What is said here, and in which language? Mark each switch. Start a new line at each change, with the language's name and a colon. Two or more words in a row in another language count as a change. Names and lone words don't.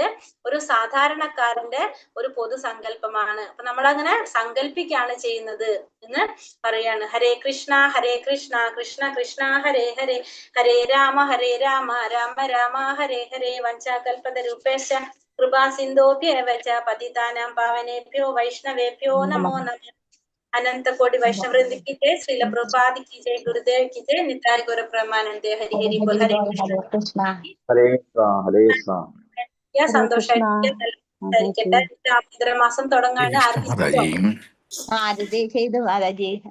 Malayalam: ഒരു സാധാരണക്കാരന്റെ ഒരു പൊതുസങ്കല്പമാണ്. അപ്പൊ നമ്മളങ്ങനെ സങ്കല്പിക്കുകയാണ് ചെയ്യുന്നത് എന്ന് പറയാണ്.
Sanskrit: ഹരേ കൃഷ്ണ കൃഷ്ണ കൃഷ്ണ ഹരേ ഹരേ, ഹരേ രാമ രാമ രാമ ഹരേ ഹരേ. വഞ്ചാകൽപതരൂപേശ കൃപാ സിന്ധോഭ്യേവ ച പതിതാനാം പാവനേഭ്യോ വൈഷ്ണവേഭ്യോ നമോ നമഃ.
Hindi: अनंत कोटि वैष्णव वृंद की जय, श्रील प्रभुपाद की जय, गुरुदेव की जय,
Bangla: নিতাই গৌর প্রেমানন্দ।
Hindi: हरि हरि बोल।
Sanskrit: हरे कृष्ण।
Malayalam: സന്തോഷമായിരിക്കട്ടെ. മാസം തുടങ്ങാണ്. ആരംഭിച്ചോ? ചെയ്തു മാതാജി.